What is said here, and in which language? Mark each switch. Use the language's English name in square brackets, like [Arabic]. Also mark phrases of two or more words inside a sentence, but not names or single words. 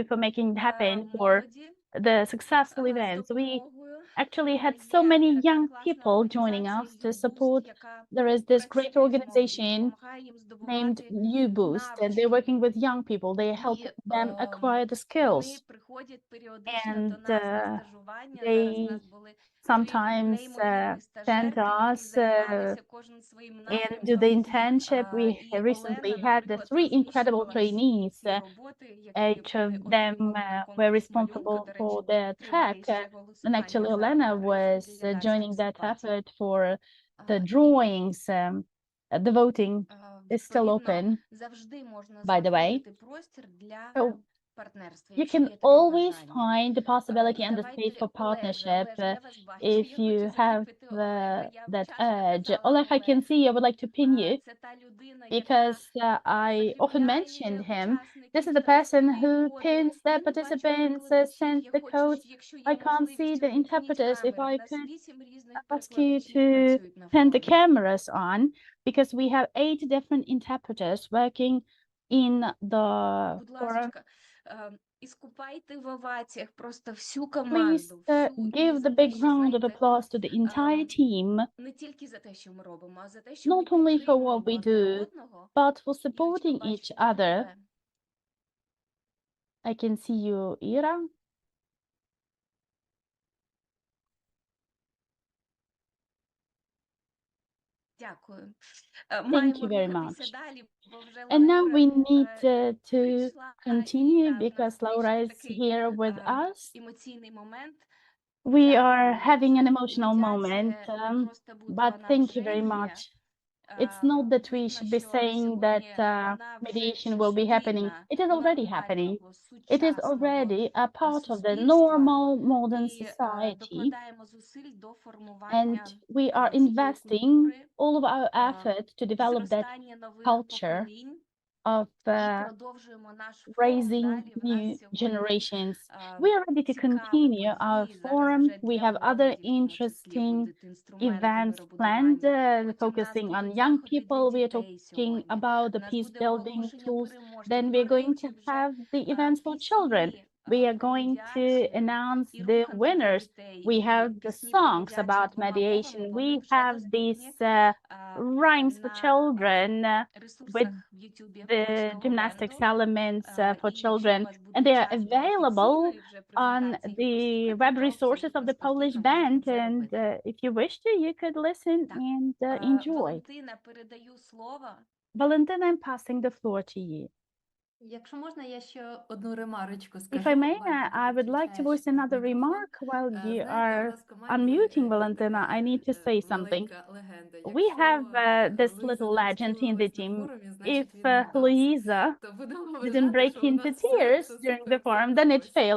[English] you for making it happen for [Ukrainian] молоді [English] the successful [Ukrainian] з [English] events. We [Ukrainian] допомогою. [English] actually had so [Ukrainian] Є [English] many [Ukrainian] така [English] young [Ukrainian] класна [English] people joining [Ukrainian] організація [English] us to [Ukrainian] «Юбуст», [English] support. [Ukrainian] яка [English] There is this great [Ukrainian] працює з молоддю, [English] organization [Ukrainian] допомагає їм [English] named [Ukrainian] здобувати [English] U-Boost, and they're [Ukrainian] навички. [English] working with young people. They help [Ukrainian] І [English] them acquire the [Ukrainian] вони [English] skills. [Ukrainian] приходять періодично до [English] And [Ukrainian] нас на стажування. Зараз в [English] they [Ukrainian] нас були 3 [English] sometimes [Ukrainian] неймовірні [English] send [Ukrainian] стажерки, які [English] us [Ukrainian] займалися кожен своїм [English] and do the [Ukrainian] напрямком. [English] internship. We [Ukrainian] І [English] recently [Ukrainian] Олена, [English] had the [Ukrainian] наприклад, [English] 3 incredible [Ukrainian] розміщувала всі [English] trainees. [Ukrainian] ці роботи, які [English] Each of [Ukrainian] ми [English] them [Ukrainian] отримували на [English] were [Ukrainian] конкурс малюнка. [English] responsible [Ukrainian] До [English] for [Ukrainian] речі, [English] their [Ukrainian] триває [English] track. [Ukrainian] ще [English] And actually, [Ukrainian] голосування за [English] Olena [Ukrainian] графік [English] was [Ukrainian] реалізації [English] joining that [Ukrainian] обсервацій. [English] effort for the [Ukrainian] І [English] drawings. The voting is still [Ukrainian] відповідно [English] open, [Ukrainian] завжди можна [English] by the way. [Ukrainian] знаходити простір для [English] So [Ukrainian] партнерства, [English] you [Ukrainian] якщо [English] can [Ukrainian] є таке [English] always [Ukrainian] бажання. [English] find the possibility and the space [Ukrainian] Давайте, [English] for [Ukrainian] Олеже, [English] partnership [Ukrainian] я вас бачу. [English] if [Ukrainian] Я [English] you [Ukrainian] хочу [English] have [Ukrainian] закріпити Олега. Я [English] that [Ukrainian] вчасно [English] urge. [Ukrainian] казала [English] Oleg, I can [Ukrainian] Олег. [English] see you. I would like to pin you [Ukrainian] Це та людина, яка [English] because I often mentioned [Ukrainian] закріпляє [English] him. This is [Ukrainian] учасників, [English] the person [Ukrainian] записує [English] who [Ukrainian] коди. [English] pins the [Ukrainian] Я не бачу [English] participants, [Ukrainian] перекладачів. [English] sends [Ukrainian] Я [English] the [Ukrainian] хочу, [English] codes. [Ukrainian] якщо [English] I [Ukrainian] є [English] can't see [Ukrainian] можливість, [English] the [Ukrainian] увімкніть [English] interpreters. If [Ukrainian] камери. [English] I [Ukrainian] У нас [English] could [Ukrainian] 8 різних [English] ask you [Ukrainian] перекладачів [English] to [Ukrainian] працюють на [English] turn the [Ukrainian] форумі. [English] cameras on because we have 8 different interpreters working in the [Ukrainian] Будь [English] forum. [Ukrainian] ласочка, іскупайте в оваціях просто всю [English] Please [Ukrainian] команду, всю, і [English] give [Ukrainian] за [English] the [Ukrainian] те, [English] big [Ukrainian] що, [English] round of [Ukrainian] знаєте, [English] applause to the entire team, [Ukrainian] не тільки за те, що ми робимо, а за те, що ми [English] not only for what [Ukrainian] підтримуємо [English] we [Ukrainian] одне [English] do, [Ukrainian] одного. [English] but for [Ukrainian] Ірочка, [English] supporting [Ukrainian] бачу [English] each [Ukrainian] і [English] other. [Ukrainian] тебе. [English] I can see you, Ira. [Ukrainian] Дякую. [English] Thank [Ukrainian] Маємо [English] you very [Ukrainian] рухатися [English] much. [Ukrainian] далі, бо вже [English] And now [Ukrainian] Лаура [English] we need to [Ukrainian] прийшла, [English] continue [Ukrainian] і в нас [English] because Laura [Ukrainian] вийшов [English] is [Ukrainian] такий [English] here with us. [Ukrainian] емоційний момент. [English] We are [Ukrainian] Дякую [English] having an [Ukrainian] дуже. [English] emotional moment, [Ukrainian] Медіація не просто буде, [English] but [Ukrainian] вона [English] thank [Ukrainian] вже [English] you very [Ukrainian] є. [English] much. It's not that we [Ukrainian] Видно, [English] should be [Ukrainian] що [English] saying that [Ukrainian] сьогодні вона вже [English] mediation will be happening. [Ukrainian] частина [English] It is already happening. [Ukrainian] нормального, [English] It is [Ukrainian] сучасного [English] already a part of the [Ukrainian] суспільства. [English] normal modern [Ukrainian] І [English] society. [Ukrainian] докладаємо зусиль до [English] And [Ukrainian] формування [English] we are [Ukrainian] цієї [English] investing [Ukrainian] культури, [English] all of our effort to develop that [Ukrainian] зростання нових [English] culture [Ukrainian] поколінь. [English] of [Ukrainian] І продовжуємо наш форум [English] raising [Ukrainian] далі. В нас [English] new [Ukrainian] сьогодні [English] generations. We are ready to [Ukrainian] цікаві [English] continue our [Ukrainian] події. Зараз [English] forum. [Ukrainian] вже [English] We [Ukrainian] для [English] have other [Ukrainian] молоді, в тому числі, [English] interesting [Ukrainian] будуть інструменти [English] events [Ukrainian] миробудування. [English] planned, [Ukrainian] Потім в нас [English] focusing on [Ukrainian] будуть [English] young [Ukrainian] заходи для [English] people. We are [Ukrainian] дітей [English] talking [Ukrainian] сьогодні. [English] about [Ukrainian] У [English] the [Ukrainian] нас [English] peace [Ukrainian] буде [English] building [Ukrainian] оголошення [English] tools. [Ukrainian] переможців. [English] Then [Ukrainian] До [English] we're going [Ukrainian] речі, [English] to [Ukrainian] вже [English] have the events for children. [Ukrainian] пісні [English] We are going to announce the winners. We have the songs about mediation. We have these rhymes for children with the gymnastics elements for children, and they are available on the web resources of the Polish band. And if you wish to, you could listen and enjoy. Valentina, I'm passing the floor to you. [Ukrainian] Якщо можна, я ще одну ремарочку [English] If [Ukrainian] скажу. [English] I may, [Ukrainian] Валька, [English] I would like to voice another remark while you are unmuting, Valentina. I need to say something. We have this little legend in the team. If Louisa didn't break into tears during the forum, then it failed.